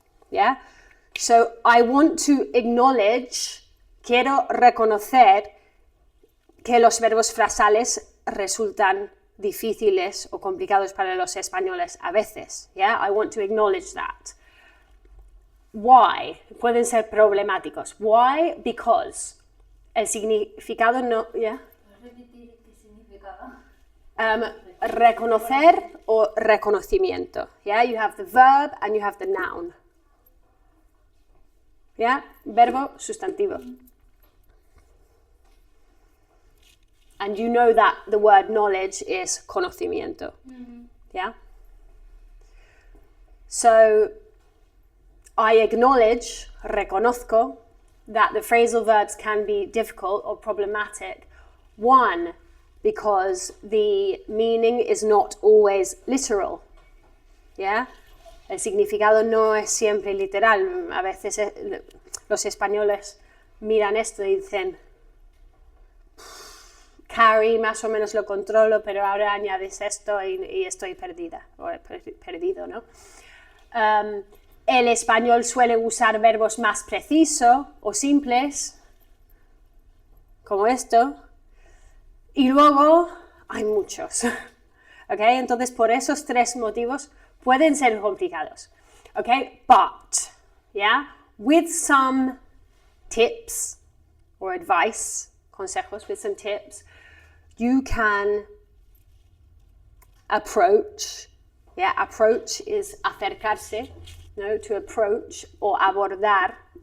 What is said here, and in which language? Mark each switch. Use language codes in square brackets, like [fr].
[en] Yeah, so I want to acknowledge, [es] quiero reconocer que los verbos frasales resultan difíciles o complicados para los españoles a veces. [en] Yeah, I want to acknowledge that. Why? [es] Pueden ser problemáticos. [en] Why? Because. [es] El significado no... [en] ¿Yeah? [es] Reconocer o reconocimiento. [en] Yeah? You have the verb and you have the noun. [es] Yeah? Verbo, sustantivo. [en] And you know that the word knowledge is conocimiento. Yeah? So... I acknowledge, reconozco, that the phrasal verbs can be difficult or problematic. One, because the meaning is not always literal. Yeah? [es] El significado no es siempre literal. A veces los españoles miran esto y dicen, carry, más o menos lo controlo, pero ahora añades esto y estoy perdida, o perdido, ¿no? El español suele usar verbos más precisos o simples, como esto, y luego hay muchos. Okay? Entonces, por esos tres motivos pueden ser complicados. [en] Okay? But, yeah, with some tips or advice, consejos, with some tips, you can approach. Yeah, approach is acercarse. No, to approach or abordar.